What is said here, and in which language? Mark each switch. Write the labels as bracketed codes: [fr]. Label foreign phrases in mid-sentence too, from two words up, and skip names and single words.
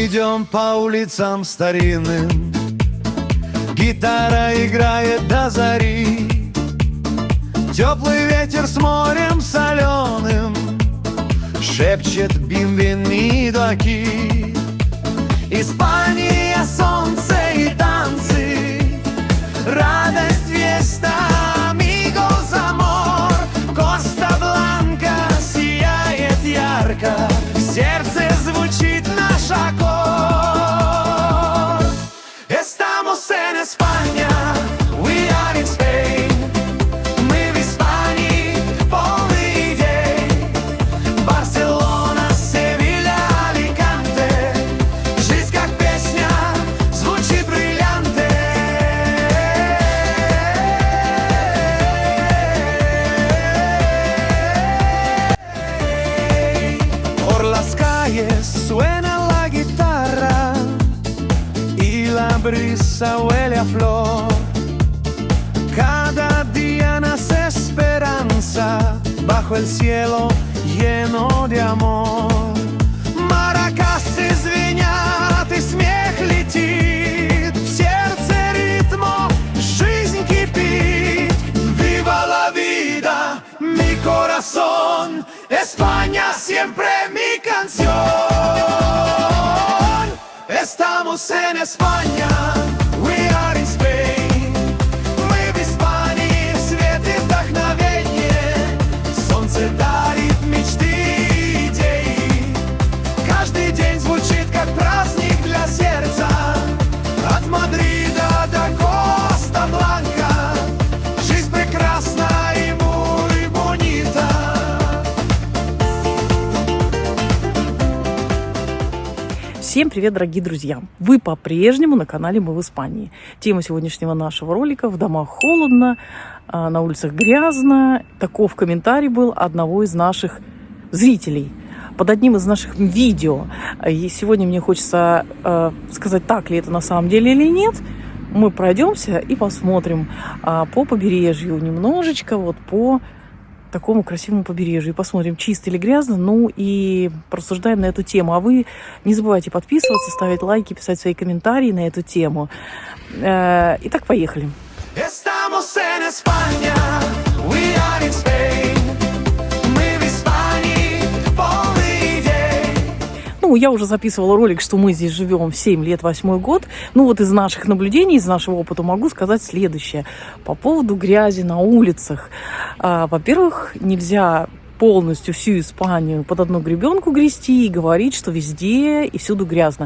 [ru] Идем по улицам старинным, гитара играет до зари. Теплый ветер с морем соленым шепчет бимбинидо aquí. Испания, солнце и танцы, радость, [es] fiesta, amigos, amor. [ru] Коста-Бланка сияет ярко, в сердце звучит наш аккорд. [es] Estamos en España, [en] we are in Spain. [ru] Мы в Испании, полный идей. Барселона, Севилья, Аликанте. Жизнь как песня, звучит бриллианте. [es] Por las calles suena la guitarra y la brisa huele a flor. Cada día nace esperanza bajo el cielo lleno de amor. [ru] Маракасы звенят и смех летит, в сердце ритмо жизнь кипит. [es] Viva la vida, mi corazón, España siempre mi canción. Estamos en España, [en] we are in Spain. [ru] Мы в Испании, свет и вдохновение. Солнце дарит мечты и идеи. Каждый день звучит как праздник для сердца. От Мадрида до Коста-Бланка. Жизнь прекрасна и [es] muy bonita. [ru] Всем привет, дорогие друзья! Вы по-прежнему на канале «Мы в Испании». Тема сегодняшнего нашего ролика: в домах холодно, на улицах грязно. Таков комментарий был одного из наших зрителей под одним из наших видео. И сегодня мне хочется сказать, так ли это на самом деле или нет. Мы пройдемся и посмотрим по побережью немножечко, вот по такому красивому побережью. И посмотрим, чисто или грязно, ну и порассуждаем на эту тему. А вы не забывайте подписываться, ставить лайки, писать свои комментарии на эту тему. Итак, поехали. [es] Estamos en España, [en] we are in Spain. [ru] Мы в Испании, полный идей. Ну, я уже записывала ролик, что мы здесь живем 7 лет, 8-й год. Ну, вот из наших наблюдений, из нашего опыта могу сказать следующее. По поводу грязи на улицах. Во-первых, нельзя полностью всю Испанию под одну гребенку грести и говорить, что везде и всюду грязно.